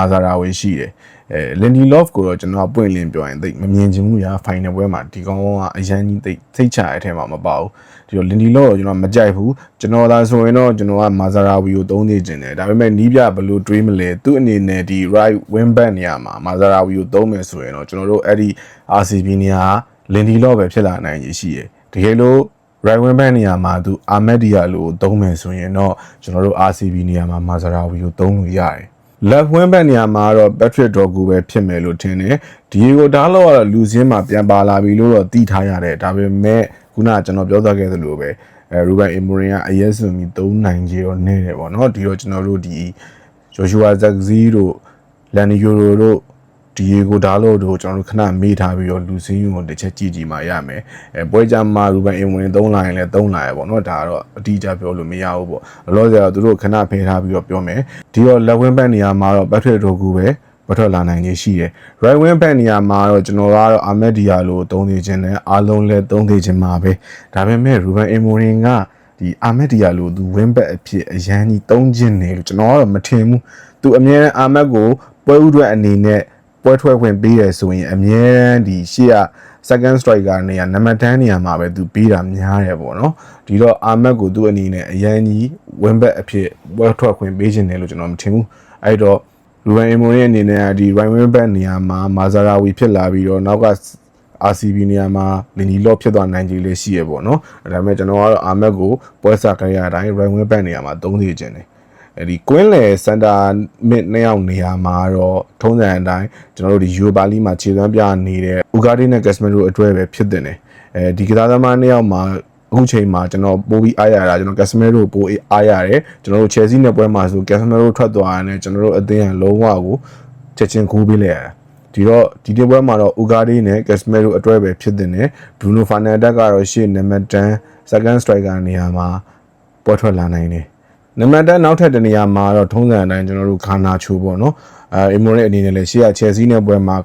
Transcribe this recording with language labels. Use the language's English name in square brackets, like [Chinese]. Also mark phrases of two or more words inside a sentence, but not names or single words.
[Burmese] ဇာရာဝေရှိတယ်Lindelof ကိုတော့ကျွန်တော်ပွင့်လင်းပြောရင်သိမမြင်ချင်ဘူးညာ final ပွဲမှာဒီကောင်ကအရန်ကြီးသိစိတ်ချရတဲ့အထဲမှာမပါဘူးဒီတော့ Lindelof ကိုကျွန်တော်မကြိုက်ဘူးကျွန်တော်သာဆိုရင်တော့ကျွန်တော်ကမာဇာရာဝီကိုသုံးနေခြင်းတယ်ဒါပေမဲ့နီးပြဘယ်လိုတွေးမလဲသူ့အနေနဲ့ဒီ [English] right wing back [Burmese] နေရာမှာမာဇာရာဝီကိုသုံးမယ်ဆိုရင်တော့ကျွန်တော်တို့အဲ့ဒီ RCB နေရာ Lindelof ပဲဖြစ်လာနိုင်ရရှိတယ်တကယ်လို့ [English] right wing back [Burmese] နေ ရာမှာသူအာမက်ဒီယာလိုသုံးမယ်ဆိုရင်တော့ကျွန်တော်တို့ RCB နေရာမှာမာဇာရာဝီကိုသုံးလို့ရတယ် [English] left wing back [Burmese] နေရာမှာတော့ Patrick Dorgu ပဲဖြစ်မယ်လို့ထင်တယ်။ Diego Dalot ကတော့လူစင်းမှာပြန်ပါလာပြီလို့တော့သိထားရတယ်။ဒါပေမဲ့ခုနကကျွန်တော်ပြောသွားခဲ့သလိုပဲ Ruben Amorim ကအရက်စုံပြီး3နိုင်ကြီး တော့နေတယ်ပေါ့နော်။ဒီတော့ကျွန်တော်တို့ဒီ Joshua Zirkzee တို့ Lani Yoro တို့ Diego Dalot တို့ကျွန်တော်တို့ခဏမေးထားပြီးတော့လူစင်းကိုတစ်ချက်ကြည့်ကြည့်မှရမယ်။ပွဲကြမှာ Ruben Amorim 3လာရင်လည်း3လာရပေါ့နော်။ဒါကတော့အတိအကျပြောလို့မရဘူး ပေါ့။လောလောဆယ်တော့သူတို့ခဏဖယ်ထားပြီးတော့ပြောမယ်။ဒီတော့ [English] left wing back [Burmese] နေရာမှာတော့ Patrick Dorgu ပဲဘထွက်လာနိုင်နေရှိတယ်။ [English] right wing back [Burmese] နေရာမှာတော့ကျွန်တော်ကတော့ Ahmed Diallo ကိုသုံးနေခြင်းနဲ့အားလုံးလည်းသုံးနေခြင်းမှာပဲ။ဒါပေမဲ့ Ruben Amorim ကဒီ Ahmed Diallo သူ [English] wing back [Burmese] အဖြစ်အရန် ကြီးသုံးခြင်းနေလို့ကျွန်တော်ကတော့မထင်ဘူး။သူအမြဲတမ်း Ahmed ကိုပွဲဥထွက်အနေနဲ့ပွဲထွက်ခွင့်ပေးရဆိုရင်အမြဲတမ်းဒီရှေ့က [English] second striker [Burmese] နေရာနံပါတ်10နေရာမှာပဲသူပေးတာများတယ်ပေါ့နော်ဒီတော့အာမက်ကိုသူ့အနေနဲ့အရန်ကြီး [English] win back [Burmese] အဖြစ်ပွဲထွက်ခွင့်ပေးခြင်းတယ်လို့ကျွန်တော်မထင်ဘူးအဲ့တော့ Ruben Amorim အနေနဲ့ဒီ [English] right wing back [Burmese] နေရာမှာမာဇာရာဝီဖြစ်လာပြီးတော့နောက်က RCB နေရာမှာ Lindelof ဖြစ်သွားနိုင်ကြီးလေးရှိရပေါ့နော်ဒါပေမဲ့ကျွန်တော်ကတော့အာမက်ကိုပွဲစားကြရတိုင်း [English] right wing back [Burmese] နေရာမှာသုံးနေခြင်းတယ်ဒီကွင်းလေစန်တာမစ်နှစ်ယော က်နေရာမှာတော့ထုံးစံအတိုင်းကျွန်တော်တို့ဒီယူရိုပါလီမှာခြေစွမ်းပြနေတဲ့ဥကာဒီနဲ့ကက်စမန်တို့အတွက်ပဲဖြစ်တဲ့ဒီကစားသမားနှစ်ယောက်မှာ အခုချိန်မှာကျွန်တော်ပိုပြီးအားရတာကျွန်တော်ကက်စမန်တို့ပိုအားရတယ်ကျွန်တော်တို့ Chelsea နဲ့ပွဲမှာဆိုကက်စမန်တို့ထွက်သွားတယ်ကျွန်တော်တို့အသင်းကလုံးဝကိုချက်ချင်းကူးပေးလိုက်ရတာဒီတော့ဒီတင်ပွဲမှာတော့ဥကာဒီနဲ့ကက်စမန်တို့အတွက်ပဲဖြစ်တဲ့ Bruno Fernandes ကတော့ရှေ့နံပါတ်10 [English] second striker [Burmese] နေရာမှာပွဲထွက်လာနိုင်တယ်နံပါတ်10နောက်ထပ်တနေရာမှာတော့ထုံးစံအတိုင်းကျွန်တော်တို့ခါနာချိုပေါ့နော်အမိုရဲ့အနေနဲ့လည်းရှေ့က Chelsea နဲ့ပွဲမှာ